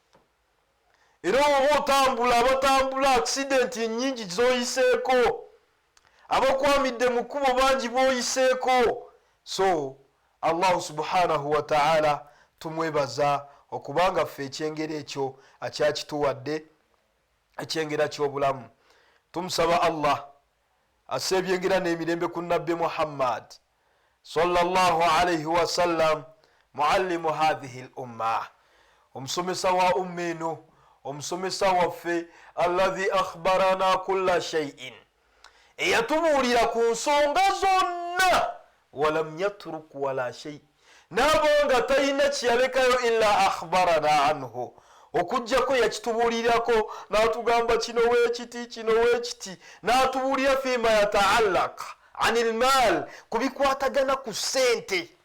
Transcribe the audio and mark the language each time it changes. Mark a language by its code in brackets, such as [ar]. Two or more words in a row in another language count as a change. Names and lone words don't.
[lg] Era oba otambula, abatambula accidenti nnyingi zoyiseeko, abakwamidde mu kkubo bangi boyiseeko. So Allah [ar] سبحانه وتعالى [lg] tumwebaza okubanga ffe ekyengera ekyo akyakituwadde, ekyengera ky'obulamu. Tumusaba Allah asse ebyengera n'emirembe ku nabbi Muhammad [ar] صلى الله عليه وسلم, [lg] muallimu [ar] هذه الأمة, [lg] omusomesa wa umma eno, omusomesa waffe [ar] الذي أخبرنا كل شيء, [lg] eyatubuulira ku nsonga zonna, [ar] ولم يترك ولا شيء, [lg] n'abanga talina kyeyalekayo [ar] إلا أخبرنا عنه, [lg] okujjako yakitubuulirako n'atugamba kino weekiti, kino weekiti, n'atubuulira [ar] فيما يتعلق عن المال, [lg] kubikwatagana ku sente.